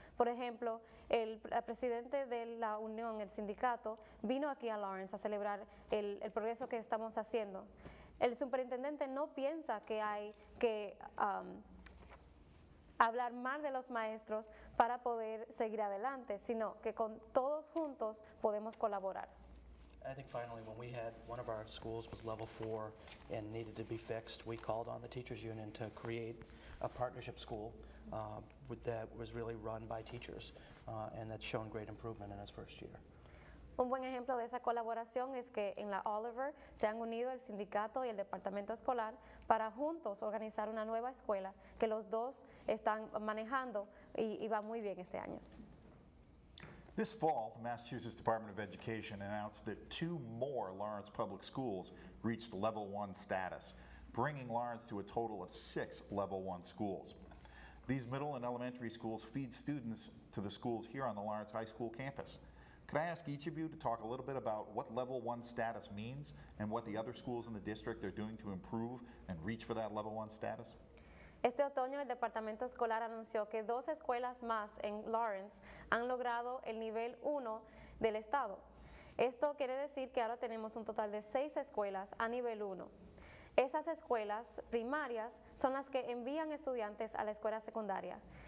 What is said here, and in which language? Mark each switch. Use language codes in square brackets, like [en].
[es] Por ejemplo, el presidente de la unión, el sindicato, vino aquí a Lawrence a celebrar el progreso que estamos haciendo. El superintendente no piensa que hay que hablar mal de los maestros para poder seguir adelante, sino que con todos juntos podemos colaborar. [en] I think finally, when we had one of our schools was level 4 and needed to be fixed, we called on the teachers union to create a partnership school that was really run by teachers, and that's shown great improvement in its first year. [es] Un buen ejemplo de esa colaboración es que en la Oliver se han unido el sindicato y el departamento escolar para juntos organizar una nueva escuela que los dos están manejando y va muy bien este año. [en] This fall, the Massachusetts Department of Education announced that 2 more Lawrence Public Schools reached Level 1 status, bringing Lawrence to a total of 6 Level 1 schools. These middle and elementary schools feed students to the schools here on the Lawrence High School campus. Could I ask each of you to talk a little bit about what Level 1 status means and what the other schools in the district are doing to improve and reach for that Level 1 status? [es] Este otoño el departamento escolar anunció que 2 escuelas más en Lawrence han logrado el nivel 1 del estado. Esto quiere decir que ahora tenemos un total de 6 escuelas a nivel 1. Esas escuelas primarias son las que envían estudiantes a la escuela secundaria.